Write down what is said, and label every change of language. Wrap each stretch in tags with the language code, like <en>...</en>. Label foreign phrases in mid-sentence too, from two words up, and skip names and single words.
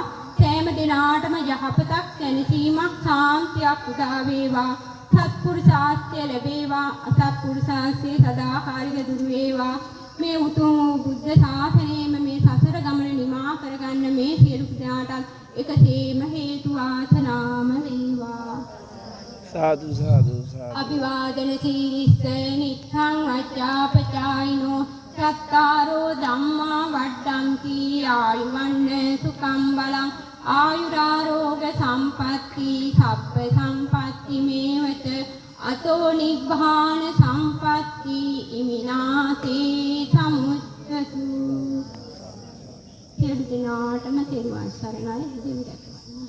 <si>සෑම දිනාටම යහපතක් සැනසීමක් සාන්තියක් උදා වේවා. සත්පුරුෂාස්ත්‍ය ලැබේවා. අසත්පුරුෂාස්ත්‍ය සදාකාලික දුර වේවා. මේ උතුම් බුද්ධ ශාසනයෙම මේ සසර ගමන නිමා කරගන්න මේ සියලු ක්‍රියාටත් එකසේම හේතු වාසනාම වේවා.</si> <pi>साधु साधु साधु अभिवादन शीर्ष नित्थं अच्चापचाइनो सत्तारो धम्मा वड्डन्ति आयुवन्न सुखं बलं आयुरारोग संपत्ति सब्ब संपत्ति मेवत अतो निब्बान संपत्ति इमिनाते समुच्चतु.</pi> <si>සියලු දෙනාටම තෙරුවන් සරණයි.</si>